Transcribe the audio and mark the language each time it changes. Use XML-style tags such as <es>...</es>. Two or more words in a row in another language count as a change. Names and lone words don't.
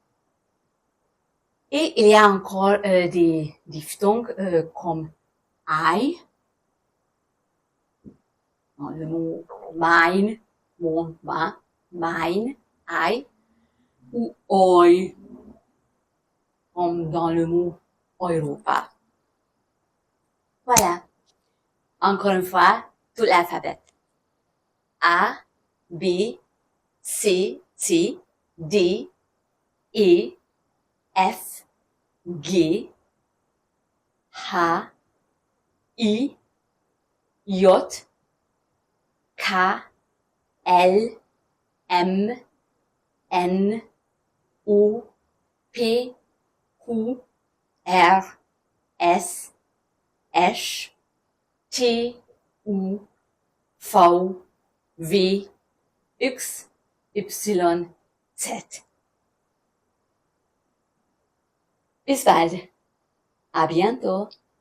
<fr>Et il y a encore des diphtongues comme I, dans le mot mein, mon, ma, mein, I, ou oi, comme dans le mot Europa. Voilà. Encore une fois, tout l'alphabet. A, B, C, T, D, E, F, G, H, I, J, K, L, M, N, O, P, Q, R, S, T, U, V, W, X, Y, Z.</fr> <de>Bis bald.</de> <fr>À bientôt.</fr>